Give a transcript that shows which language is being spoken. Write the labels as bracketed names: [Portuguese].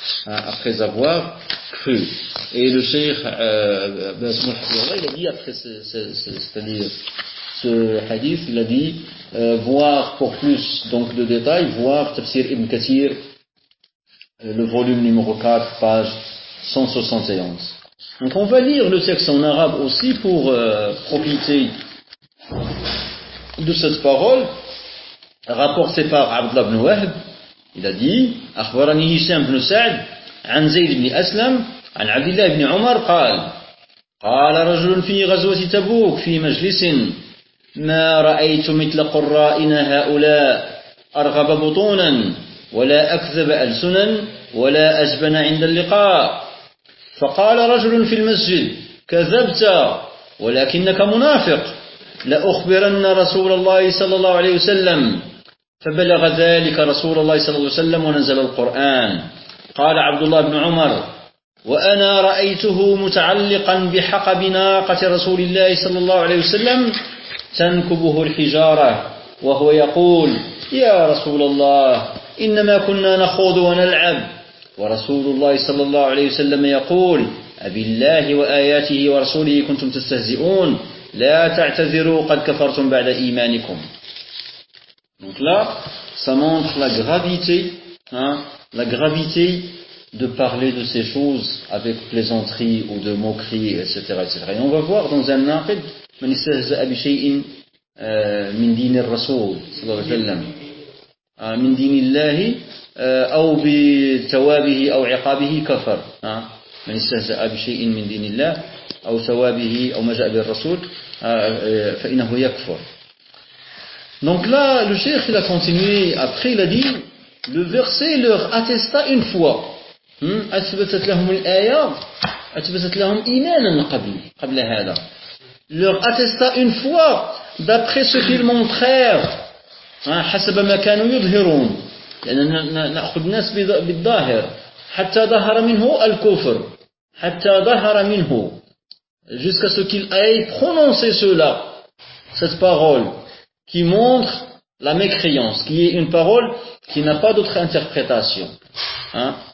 [French] Hein, après avoir cru. Et le cheikh, il a dit après ce hadith, il a dit, voir pour plus donc de détails, voir Tafsir Ibn Kathir, le volume numéro 4, page 171. Donc on va lire le texte en arabe aussi pour profiter de cette parole rapportée par Abdullah ibn Wahb. Il a dit [Arabic] أخبرني هشام بن سعد عن زيد بن أسلم عن عبد الله بن عمر قال قال رجل في غزوة تبوك في مجلس ما رأيت مثل قرائنا هؤلاء أرغب بطونا ولا أكذب ألسنا ولا أجبن عند اللقاء فقال رجل في المسجد كذبت ولكنك منافق لأخبرن رسول الله صلى الله عليه وسلم فبلغ ذلك رسول الله صلى الله عليه وسلم ونزل القرآن قال عبد الله بن عمر وأنا رأيته متعلقا بحقب ناقة رسول الله صلى الله عليه وسلم تنكبه الحجارة وهو يقول يا رسول الله إنما كنا نخوض ونلعب ورسول الله صلى الله عليه وسلم يقول أبي الله وآياته ورسوله كنتم تستهزئون لا تعتذروا قد كفرتم بعد إيمانكم. [French] Donc là, ça montre la gravité, hein, la gravité de parler de ces choses avec plaisanterie ou de moquerie, etc., etc. Et on va voir dans un naqid [Arabic] من استهزأ بشيء من دين الرسول صلى الله عليه وسلم من دين الله أو بثوابه أو عقابه كفر. من استهزأ بشيء من دين الله أو ثوابه أو ما جاء بالرسول فإنه يكفر. [French] Donc là, le cheikh il a continué. Après, il a dit, le verset leur attesta une fois. [Arabic] أثبتت لهم الآية أثبتت لهم إيمانا قبل هذا. [French] Leur attesta une fois d'après ce qu'ils montrèrent. [Arabic] حسب ما كانوا يظهرون. نأخذ الناس بالظاهر حتى ظهر منه [French] الكفر حتى ظهر منه jusqu'à ce qu'il ait prononcé cela, cette parole qui montre la mécréance, qui est une parole qui n'a pas d'autre interprétation. Hein?